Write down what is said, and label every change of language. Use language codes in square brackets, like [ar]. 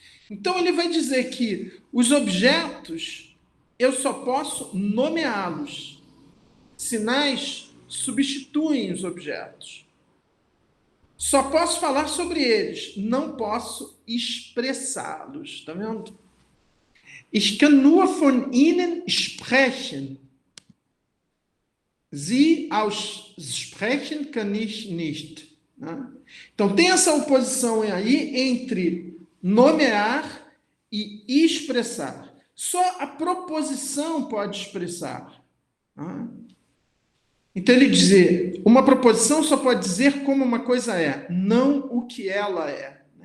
[pt] Então ele vai dizer que os objetos eu só posso nomeá-los. Sinais substituem os objetos. Só posso falar sobre eles, não posso expressá-los. Está vendo? [de] Ich kann nur von ihnen sprechen. Sie aussprechen kann ich nicht. [pt] Então, tem essa oposição aí entre nomear e expressar. Só a proposição pode expressar. Então, ele diz, uma proposição só pode dizer como uma coisa é, não o que ela é.